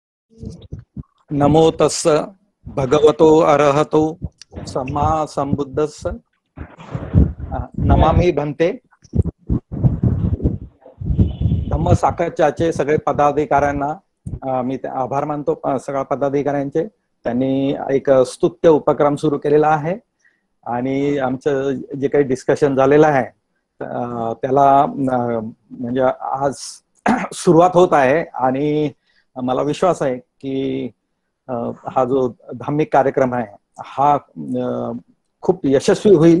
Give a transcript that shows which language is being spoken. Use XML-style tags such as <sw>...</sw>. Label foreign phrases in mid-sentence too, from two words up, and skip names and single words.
<pi>नमो तस्स भगवतो अरहतो सम्मा संबुद्धस्स नमामि भन्ते.</pi> <mr>धम्म साकच्याचे सगळे पदाधिकाऱ्यांना मी आभार मानतो. सगळ्या पदाधिकाऱ्यांचे त्यांनी एक स्तुत्य उपक्रम सुरू केलेला आहे आणि आमचं जे काही डिस्कशन झालेलं आहे त्याला म्हणजे आज सुरुवात होत आहे आणि मला विश्वास आहे की हा जो धार्मिक कार्यक्रम आहे हा खूप यशस्वी होईल.</mr>